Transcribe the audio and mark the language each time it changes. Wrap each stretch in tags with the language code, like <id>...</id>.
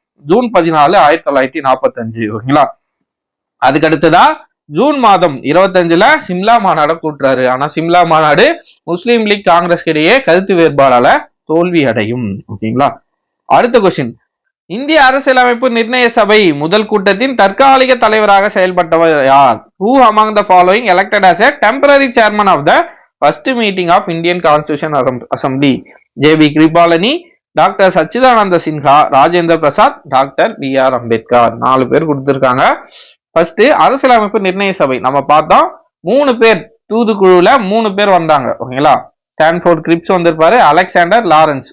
<ta>June 14 1945. ஓகேங்களா, அதுக்கு அடுத்ததா ஜூன் மாதம் 25 சிம்லா மாநாடு கூட்டுறாரு. ஆனா சிம்லா மாநாடு முஸ்லீம் லீக் காங்கிரஸ் இடையே கருத்து வேறுபாடால தோல்வி அடையும். ஓகேங்களா, அடுத்த கொஸ்டின், இந்திய அரசியலமைப்பு நிர்ணய சபை முதல் கூட்டத்தின் தற்காலிக தலைவராக செயல்பட்டவர் யார்?</ta> <en>Who among the following elected as a temporary chairman of the first meeting of Indian Constitution Assembly?</en> <ta>J.B. Kripalani, doctor Sachchidananda Sinha, Rajendra Prasad, doctor B.R. Ambedkar. 4 பேர் கொடுத்திருக்காங்க. ஃபர்ஸ்ட் அரசியலமைப்பு நிர்ணய சபை நம்ம பார்த்தோம். 3 பேர் தூதுக்குழுல 3 பேர் வந்தாங்க. ஓகேங்களா, ஸ்டான்ஃபோர்ட் கிரிப்ஸ் வந்திருப்பாரு, அலெக்சாண்டர் லாரன்ஸ்.</ta>